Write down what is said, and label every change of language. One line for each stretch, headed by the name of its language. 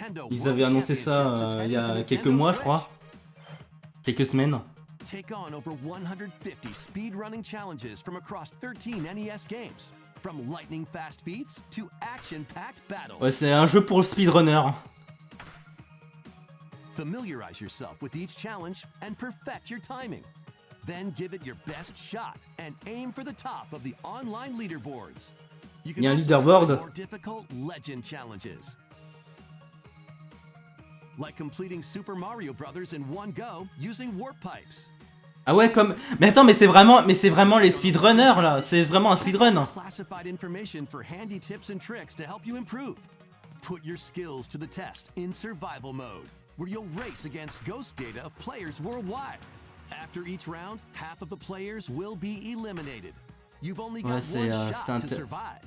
French: Ils avaient annoncé ça il y a quelques mois, je crois. Quelques semaines.
English: Take on over 150 speedrunning challenges from across 13 NES games. From lightning fast feats to action-packed battles.
French: Ouais, c'est un jeu pour le speedrunner.
English: Familiarize yourself with each challenge and perfect your timing. Then give it your best shot and aim for the top of the online leaderboards. You can also try more difficult legend challenges. Like completing Super Mario Brothers in one go using warp pipes.
French: Ah ouais, comme... Mais attends, mais c'est vraiment les speedrunners là, c'est vraiment un speedrun.
English: Classified information for handy tips and tricks to help you improve. Put your skills to the test in survival mode, where you'll race against ghost data of players worldwide. After each round, half of the players will be eliminated. You've only got one shot to survive.